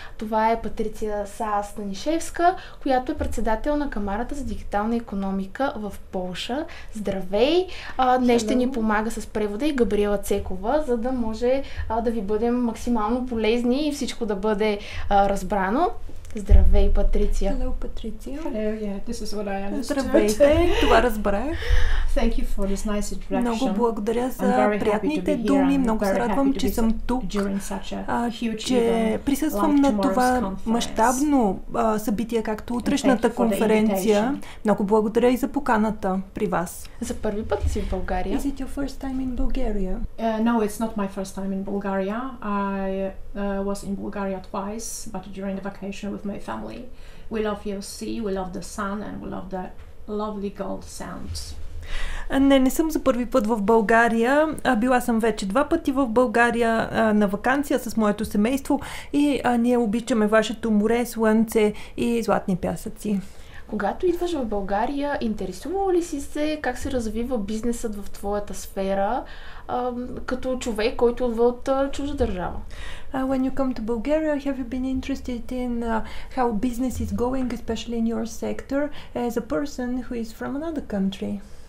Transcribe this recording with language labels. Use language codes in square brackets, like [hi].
[bg] Това е Патриция Сасс-Станишевска, която е председател на Камарата за дигитална икономика в Полша. Здравей! Днес ще ни помага с превода и Габриела Цекова, за да може да ви бъдем максимално полезни и всичко да бъде разбрано. Здравей, Патриция! [en] Hello, Патриция! Hello, yeah, this is what I understood. [bg] Здравейте! Това разбрах. [en] Thank you for this nice introduction. [bg] Много благодаря за приятните думи. Много се радвам, че съм тук, че присъствам на това мащабно събитие, както утрешната конференция. Много благодаря и за поканата при вас. За първи път ли си в България? [en] Is it your first time in Bulgaria? No, it's not my first time in Bulgaria. I was in Bulgaria twice, but during the vacation with my family. We love your sea, we love the sun, and we love the lovely gold sounds. [bg] Не съм за първи път в България. Била съм вече 2 пъти в България на ваканция с моето семейство и ние обичаме вашето море, слънце и златни пясъци. Когато идваш в България, интересувал ли си се как се развива бизнесът в твоята сфера като човек, който идва от чужда държава? [en] When you come to Bulgaria, have you been interested in how business is going, especially in your sector, as a person who is from another country?